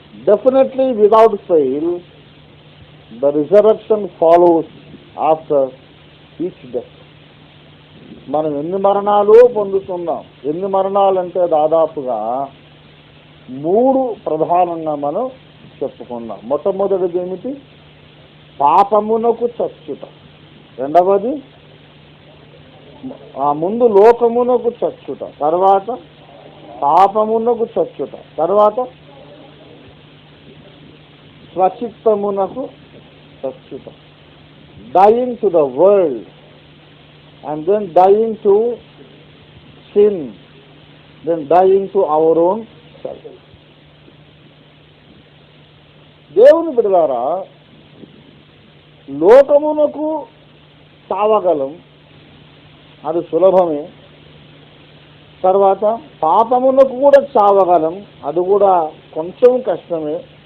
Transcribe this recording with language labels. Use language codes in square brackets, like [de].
[en] Definitely, without fail, the resurrection follows after each death. [te] మనం ఎన్ని మరణాలు పొందుతున్నాం. ఎన్ని మరణాలంటే దాదాపుగా 3 ప్రధానంగా మనం చెప్పుకున్నాం. మొట్టమొదటిది ఏమిటి? పాపమునకు చచ్చుట. రెండవది ఆ ముందు లోకమునకు చచ్చుట, తర్వాత పాపమునకు చచ్చుట, తర్వాత స్వచిత్తమునకు చచ్చుట. [en] Dying to the world and then dying to sin, then dying to our own self. [te] దేవుని బిడ్డలారా, లోకమునకు చావగలం, అది సులభమే. తర్వాత పాపమునకు కూడా చావగలం, అది కూడా కొంచెం కష్టమే.